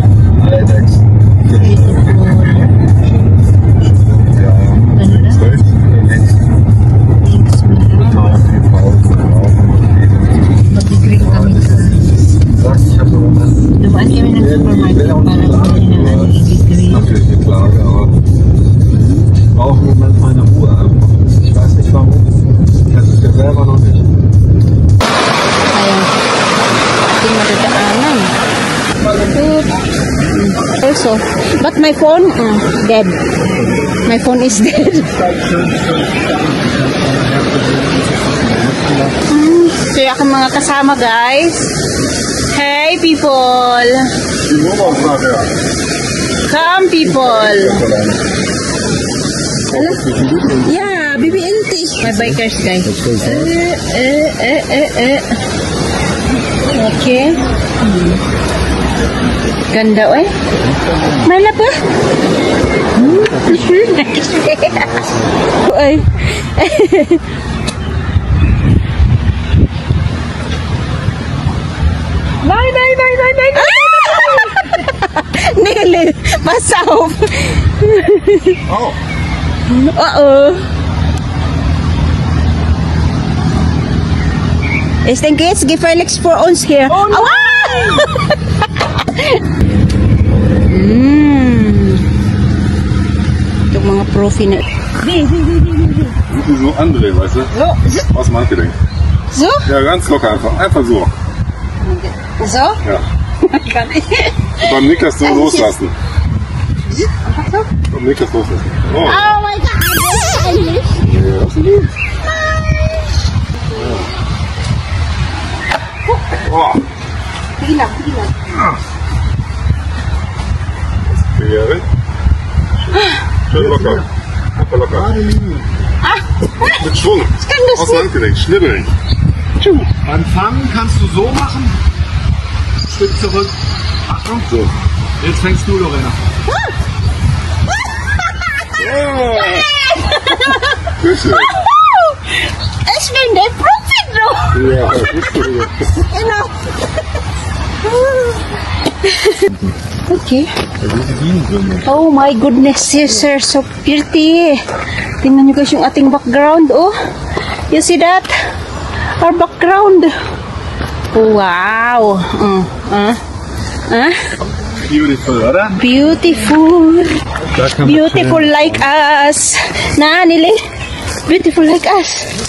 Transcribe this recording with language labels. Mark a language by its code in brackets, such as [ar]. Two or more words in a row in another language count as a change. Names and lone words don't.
[tl] Mag-green kami. Dumaan kami ng supermarket para kumain ng green. [de] Natürlich eine Klage, aber ich brauche im Moment meine Ruhe einfach. Ich weiß nicht warum. Ich weiß es ja selber noch nicht. [tl] Ayan. Ating madadaanan. [en] Also, but my phone, dead. My phone is dead. So, [tl] yung mga kasama, guys. [en] Hey, people. [de] Die Nummer ist nachher. [en] Come, people. Yeah, BBNT. My bikers, guys. Okay. [tl] Ganda, oy. Malap ba? Oy. [de] Nein. Nili, pass auf. Oh. Uh-oh. Ich denke, jetzt gefährlich für uns hier. [en] Oh no! [tl] Yung mga profi na. [de] Wie so André, weißt du? So. Aus dem Handgelenk. So? Ja, ganz locker einfach. Einfach so. So? Ja. Kann ich. Beim Niklas so loslassen. Beim Niklas loslassen. Oh. [en] Oh my God, [de] das ist eigentlich. Ja, absolut. Oh. [tl] Hilang. [de] Karriere. Schön locker. Einfach locker. Mit Schwung. Aus dem Handgelenk. Schnibbeln. Beim Fangen kannst du so machen. Stück zurück. Achtung. So. Jetzt fängst du, Lorena. Oh. Küche. Ich bin der Profi, du. Ja, Küche. Genau. Okay. [en] Oh my goodness, yes sir, so pretty. [tl] Tingnan nyo guys yung ating background, oh. [en] You see that? Our background. Wow. Beautiful, oder? Beautiful. Beautiful like us. Na, Nili? beautiful like us.